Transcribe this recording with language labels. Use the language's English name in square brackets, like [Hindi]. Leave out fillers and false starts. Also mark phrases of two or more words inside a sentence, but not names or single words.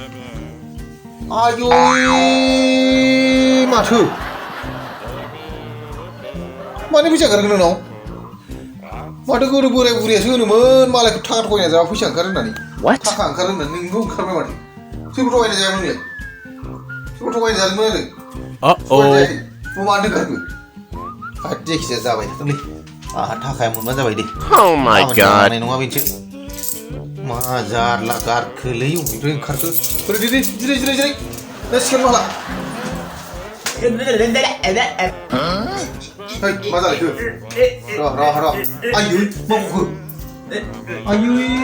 [Bodo] आयै माथो मानि फैसा ओंखारगोन नोंनाव माथो गोदो बोराय बुरैयासो होनोमोन मालायखौ थाखा थगायना जाबा फैसा ओंखारो होननानै थाखा ओंखारो होननानै नोंबो ओंखारबाय माथो सोरबो थगायना जायामोन नोंलाय सोरबो थगायना जादोंमोन आरो मानो ओंखारखो जायखिजाया जाबाय थाथोंलै आंहा थाखाया मोनबानो जाबाय दे [English] Oh my god. [Bodo] नङा बेसो मा जारला गारखोलै अबेनिफ्राय ओंखारखो बोरै जिराय दा सिखारनो हाला मा जालायखो र' आयै मा गखो आयै